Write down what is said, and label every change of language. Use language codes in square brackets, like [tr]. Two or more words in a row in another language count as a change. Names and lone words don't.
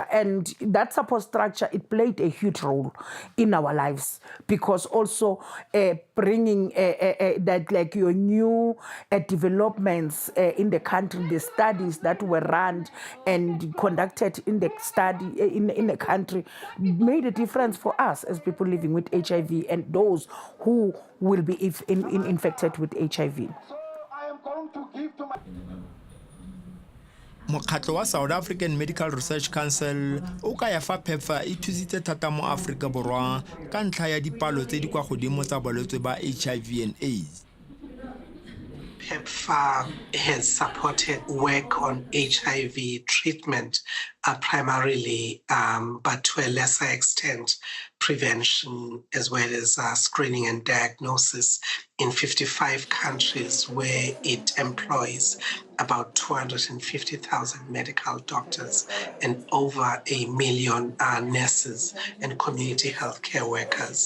[en] And that support structure, it played a huge role in our lives, because also bringing that, like, your new developments in the country, the studies that were run and conducted in the in the country made a difference for us as people living with HIV and those who will be infected with HIV. [tn] Mokgatlo wa South African Medical Research Council o ka ya fa PEPFAR e thusitse thata mo Afrika Borwa ka ntlha ya dipalo tse di kwa godimo tsa balwetse ba [en] HIV and AIDS. PEPFAR has supported work on HIV treatment primarily, but to a lesser extent, prevention as well as screening and diagnosis in 55 countries, where it employs about 250,000 medical doctors and over 1 million nurses and community healthcare workers.